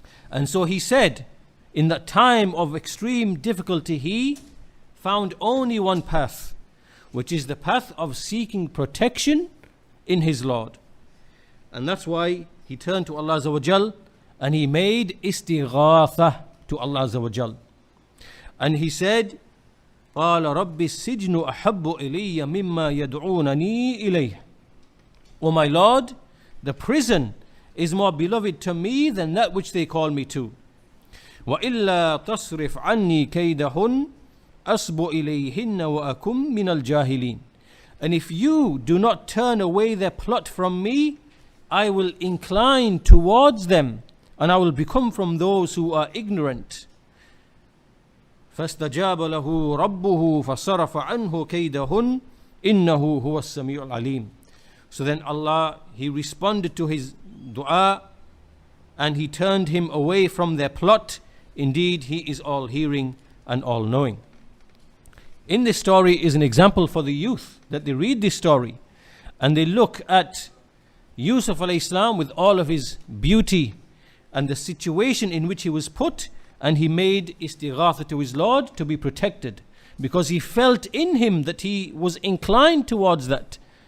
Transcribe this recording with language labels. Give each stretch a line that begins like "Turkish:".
English: And so he said, in that time of extreme difficulty, he found only one path, which is the path of seeking protection in his Lord. And that's why he turned to Allah Azza wa Jal and he made istighatha to Allah Azza wa Jal. And he said,
Arabic: قال رب السجن أحب إلي مما يدعونني إليه.
English: O my Lord, the prison is more beloved to me than that which they call me to.
Arabic: وإلا تصرف عني كيدهن أصب إليهن وأكن من الجاهلين.
English: And if you do not turn away their plot from me, I will incline towards them, and I will become from those who are ignorant.
Arabic: فاستجاب له ربه فصرف عنه كيدهن إنه هو السميع العليم.
English: So then Allah, He responded to his dua and He turned him away from their plot. Indeed, He is all hearing and all knowing. In this story is an example for the youth, that they read this story and they look at Yusuf alayhi salam with all of his beauty and the situation in which he was put, and he made istighatha to his Lord to be protected, because he felt in him that he was inclined towards that.